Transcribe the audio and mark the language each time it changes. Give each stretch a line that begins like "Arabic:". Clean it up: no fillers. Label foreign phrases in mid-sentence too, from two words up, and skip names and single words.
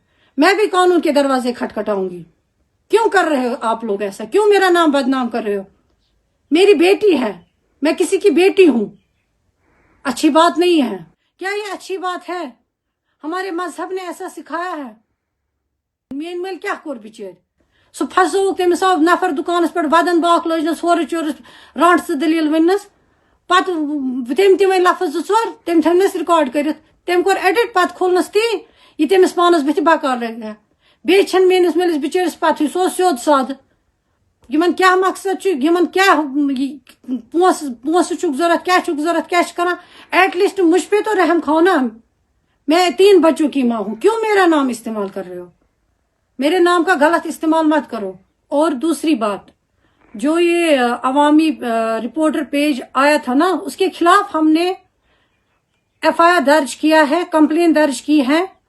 Urdu: میں بھی قانون کے دروازے کھٹکھٹاؤں گی. کیوں کر رہے ہو آپ لوگ ایسا؟ کیوں میرا نام بدنام کر رہے ہو؟ میری بیٹی ہے, میں کسی کی بیٹی ہوں. اچھی بات نہیں ہے. کیا یہ اچھی بات ہے؟ ہمارے مذہب نے ایسا سکھایا ہے.
Kashmiri: مین مل کیا کور بچر سو پھسوک تمس آو نفر دکانس پہ ودن باق لجنس ہور چورس رانٹ سے دلیل ونس, پتہ تم تہ ون لفظ 2 تم تھونس ریکارڈ کرت, تم کور ایڈٹ, پتہ کھولنس تی یہ تمس پانس بت بکار لگا. بی چھن میانس ملس بچرس پتہ سو سیود ساد. یمن کیا مقصد چھ, یمن کیا پونس چھ ضرورت, کیا چھ ضرورت, کیا چھ کران؟
English: at least
Urdu: مجھ پہ تو رحم کھاؤ نا. میں 3 بچوں کی ماں ہوں, کیوں میرا نام استعمال کر رہے ہو؟ میرے نام کا غلط استعمال مت کرو. اور دوسری بات، جو یہ عوامی رپورٹر پیج آیا تھا نا، اس کے خلاف ہم نے FIR درج کیا ہے، کمپلین درج کی ہے.